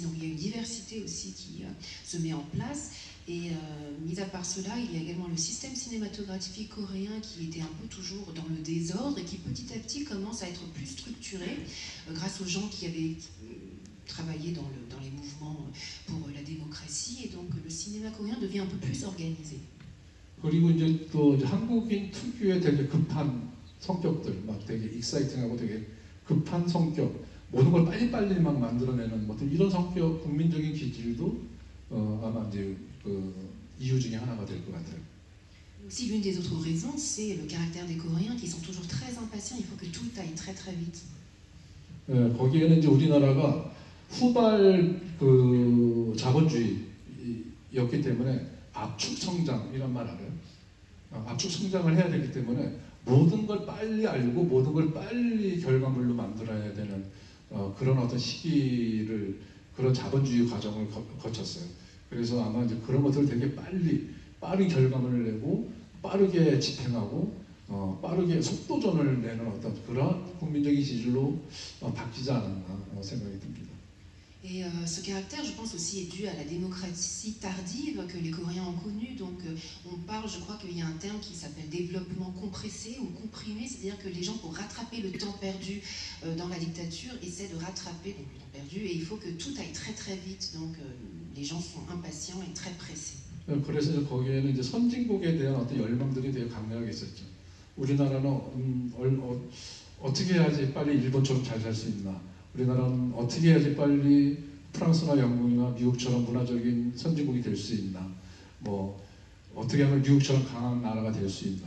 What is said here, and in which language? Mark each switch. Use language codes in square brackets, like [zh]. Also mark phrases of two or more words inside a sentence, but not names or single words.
[fr] Donc il y a une diversité aussi qui se met en place. Et mis à part cela, il y a également le système cinématographique coréen qui était un peu toujours dans le désordre et qui petit à petit commence à être plus structuré grâce aux gens qui avaient travaillé dans les mouvements pour la démocratie. Et donc le cinéma coréen devient un peu plus organisé. [ko] 그리고 이제 또 한국인 특유의 되게 급한 성격들, 막 되게 익사이팅하고 되게 급한 성격, 모든 걸 빨리빨리 막 만들어내는 어떤 이런 성격, 국민적인 기질도 아마 이제 그 이유 중에 하나가 될 것 같아요. [fr] Aussi, l'une des autres raisons, c'est le caractère des Coréens qui sont toujours très impatients. Il faut que tout aille très très vite. [ko] 거기에는 이제 우리나라가 후발 그 자본주의였기 때문에 압축 성장이란 말 알아요? 압축 성장을 해야 되기 때문에 모든 걸 빨리 알고 모든 걸 빨리 결과물로 만들어야 되는 그런 어떤 시기를 그런 자본주의 과정을 거쳤어요. 그래서 아마 이제 그런 것들을 되게 빠른 결과물을 내고 빠르게 집행하고 빠르게 속도전을 내는 어떤 그런 국민적인 지질로 바뀌지 않았나 생각이 듭니다. [fr] Et ce caractère, je pense aussi, est dû à la démocratie tardive que les Coréens ont connue. Donc on parle, je crois qu'il y a un terme qui s'appelle développement compressé ou comprimé, c'est-à-dire que les gens, pour rattraper le temps perdu dans la dictature, essaient de rattraper donc, le temps perdu, et il faut que tout aille très très vite. Donc les gens sont impatients et très pressés. [ko] 그래서 거기에는 이제 선진국에 대한 어떤 열망들이 되게 강력하게 있었죠. 우리나라는 어떻게 해야지 빨리 일본처럼 잘 살 수 있나? 우리나라는 어떻게 해야지 빨리 프랑스나 영국이나 미국처럼 문화적인 선진국이 될 수 있나? 뭐 어떻게 하면 미국처럼 강한 나라가 될 수 있나?